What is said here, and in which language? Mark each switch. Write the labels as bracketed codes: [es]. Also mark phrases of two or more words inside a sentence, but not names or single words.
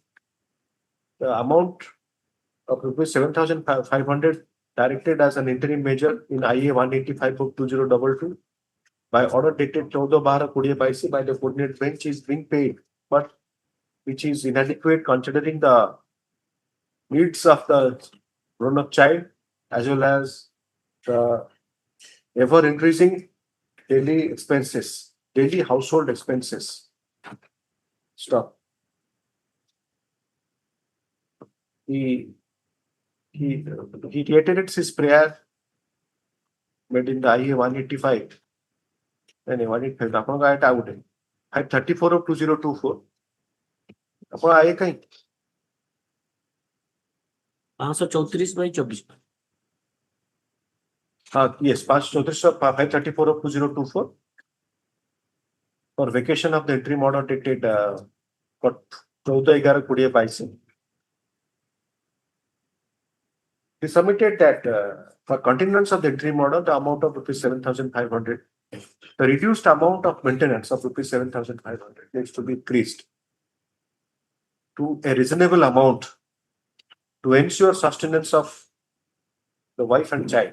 [en] The amount of rupees 7,500 directed as an interim measure in IA 185 of 2022 by order dated 14/12/22 by the coordinate bench is being paid, but which is inadequate considering the needs of the grown-up child as well as the ever increasing daily household expenses. Stop. He reiterates his prayer made in the IA 185. 185. [or] ଆପଣଙ୍କ ଆଇଟା ଆଉ ଗୋଟେ 534 of 2024. ଆପଣ ଆଏ କାହିଁ [en] 534/24. Yes, 534 of 2024 for vacation of the interim order dated 14/11/2022. He submitted that for continuance of the interim order, the amount of rupees 7,500, the reduced amount of maintenance of rupees 7,500 needs to be increased to a reasonable amount to ensure sustenance of the wife and child.